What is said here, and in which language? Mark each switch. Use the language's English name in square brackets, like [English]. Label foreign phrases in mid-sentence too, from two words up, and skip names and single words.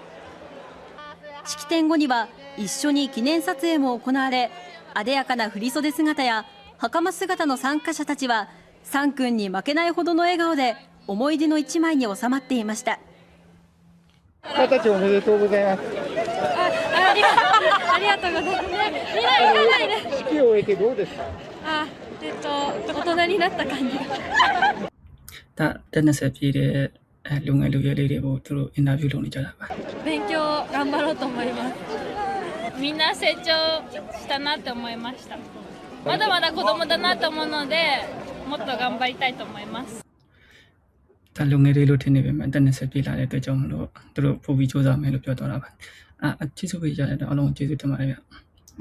[Japanese] 式典後には一緒に記念撮影も行われ、あでやかな振り袖姿や袴姿の参加者たちはサン君に負けないほどの笑顔で思い出の一枚に収まっていました。二十歳おめでとうございます。ありがとうございます。みんな行かないで。式を終えてどうですか。大人になった感じが。 [Burmese] だ20 ပြည့်တဲ့လူငယ်လူရွယ်လေးတွေကိုသူတို့အင်တာဗျူးလုပ်နေကြတာပါ [Japanese] 勉強頑張ろうと思います。みんな成長したなって思いました。まだまだ子供だなと思うので、もっと頑張りたいと思います。 [Burmese] ဒါလူငယ်တွေလို့ထင်နေပေမဲ့20ပြည့်လာတဲ့အတွက်ကြောင့်မလို့သူတို့ပို့ပြီးစူးစမ်းမယ်လို့ပြောတော့တာပါကျေးဇူးပေးကြတဲ့အတွက်အားလုံးကျေးဇူးတင်ပါတယ်ဗျ